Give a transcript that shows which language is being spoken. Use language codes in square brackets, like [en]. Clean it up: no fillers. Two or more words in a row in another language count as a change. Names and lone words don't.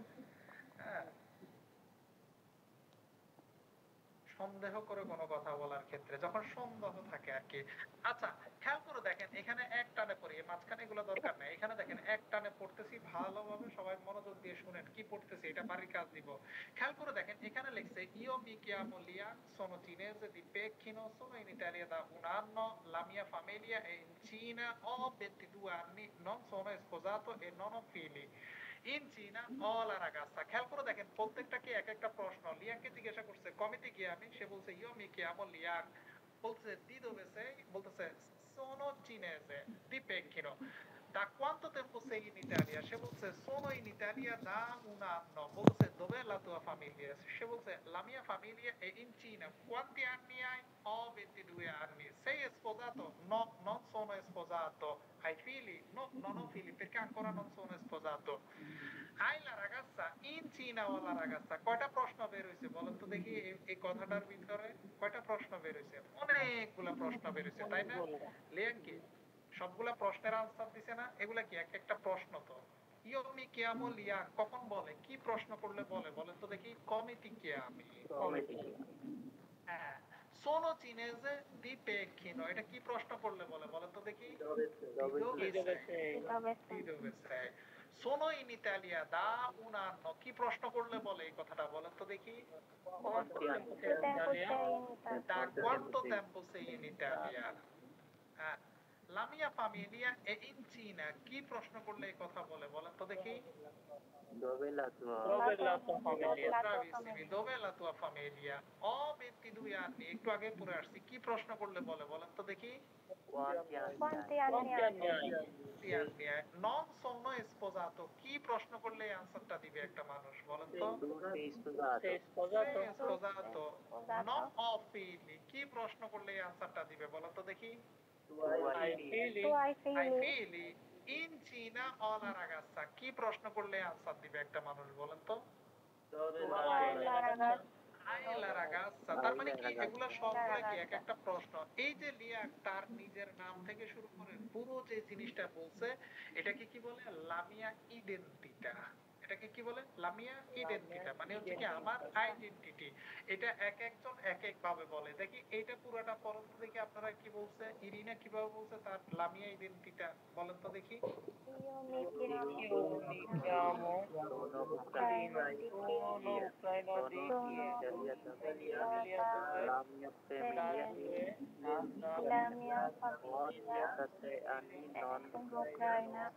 [bn] হ্যাঁ, সন্দেহ করে কোনো কথা বলার ক্ষেত্রে যখন সন্দেহ থাকে আর কি। আচ্ছা, খেয়াল করে দেখেন, এখানে এক টানে পড়ি, মাঝখানে এগুলো দরকার নেই। এখানে দেখেন এক টানে পড়তেছি, ভালোভাবে সবাই মনোযোগ দিয়ে শুনেন কি পড়তেছি, এটা বাড়ির কাজ দিব। খেয়াল করে দেখেন, এখানে লিখছে [it] io mi chiamo Lian, sono cinese di Pechino, sono in Italia da un anno, la mia famiglia è in Cina, ho 22 anni, non sono sposato e non ho figli। in Cina ho la ragazza। [bn] খেয়াল করে দেখেন প্রত্যেকটা কি এক একটা প্রশ্ন। লিয়াংকে জিজ্ঞাসা করছে [it] come ti chiami, [bn] সে বলছে [it] io mi chiamo Liang। বলছে di dove sei, বলতেছে sono cinese di Pechino। da quanto tempo sei in Italia, [bn] সে বলছে [it] sono in Italia da un anno। বলছে dov'è la tua famiglia, [bn] সে বলছে [it] la mia famiglia è in Cina। quanti anni hai? ho 22 anni। sei sposato? no, non sono sposato। hai figli? no, non ho figli perché ancora non sono sposato। hai la ragazza? in Cina ho la ragazza। [bn] কয়টা প্রশ্ন বের হইছে বলেন তো দেখি এই কথাটার ভিতরে? কয়টা প্রশ্ন বের হইছে? অনেকগুলা প্রশ্ন বের হইছে, তাই না? লিয়াং কি সবগুলা প্রশ্নের আনসার দিছে না? এগুলা কি এক একটা প্রশ্ন? তো [it] io mi chiamo Liang [bn] কখন বলে, কি প্রশ্ন করলে বলে বলেন তো দেখি? [it] come ti chiami। হ্যাঁ, sono cinese di Pechino, [bn] এটা কি প্রশ্ন করলে বলে বলেন তো দেখি? [it] di dove sei। sono in Italia da un anno, [bn] কি প্রশ্ন করলে বলে এই কথাটা বলেন তো দেখি? [it] da quanto tempo sei in Italia। La mia famiglia è in Cina [bn] কি প্রশ্ন করলে এই কথা বলে বলেন তো দেখি? [it] Dove la tua Dove la tua famiglia? Bravissimi, dove è la tua famiglia? Ho 22 anni, [bn] একটু আগে পড়ে আসছি, কি প্রশ্ন করলে বলে বলেন তো দেখি? [it] quanti anni Quanti hai? anni Quanti anni hai? hai? 20 anni non sono sposato, [bn] কি প্রশ্ন করলে এই আনসারটা দিবে একটা মানুষ বলেন তো? [it] Tu sei sposato? Sei sposato? Sei sposato, Sposato. non ho figli, [bn] কি প্রশ্ন করলে এই আনসারটা দিবে বলেন তো দেখি? [it] Tu hai Hai figli? figli? Tu hai Hai figli? figli? In Cina ho la ragazza, [bn] কি প্রশ্ন করলে আনসার দিবে একটা মানুষ বলেন তো? [it] Dove Tu la hai la ragazza? Hai la ragazza, [bn] তার মানে কি এগুলো সবগুলো কি এক একটা প্রশ্ন। এই যে লিয়া তার নিজের নাম থেকে শুরু করে পুরো যে জিনিসটা বলছে এটাকে কি বলে? [it] la mia identità. [bn] এটাকে কি বলে? [it] la mia identità [bn] মানে হচ্ছে কি আমার আইডেন্টিটি। এটা এক একজন এক এক ভাবে বলে। দেখি এইটা পুরোটা পড়েন তো দেখি আপনারা কি বলছে? ইরিনা কিভাবে বলছে তার [it] la mia identità [bn] বলেন তো দেখি? [it] Io mi chiamo Io mi chiamo sono Ucraina di sono Kiev. ucraino di Sono Kiev. Italia sposata la mia famiglia la mia ho famiglia 36 anni non sono ucraina, ho